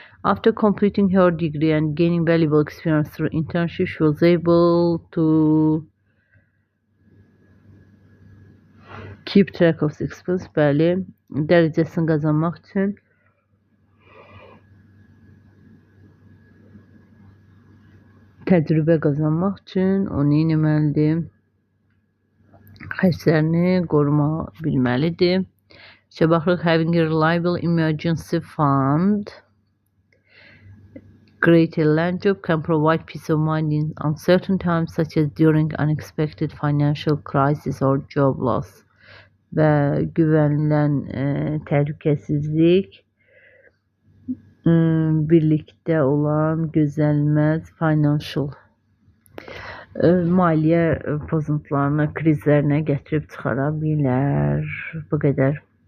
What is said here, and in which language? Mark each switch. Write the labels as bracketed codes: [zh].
[en] After completing her degree and gaining valuable experience through internship, she was able to keep track of expenses. [az] Bəli, dərəcəsini qazanmaq üçün təcrübə qazanmaq üçün o nə etməlidir? Xərclərini qoruma bilməlidir. Baxırıq, [en] having a reliable emergency fund. Create a land job can provide peace of mind in uncertain times such as during unexpected financial crisis or job loss. [az] Və güvənilən təhlükəsizlik birlikdə olan gözlənilməz financial maliyyə pozuntularına, krizlərinə gətirib çıxara bilər. Bu qədər.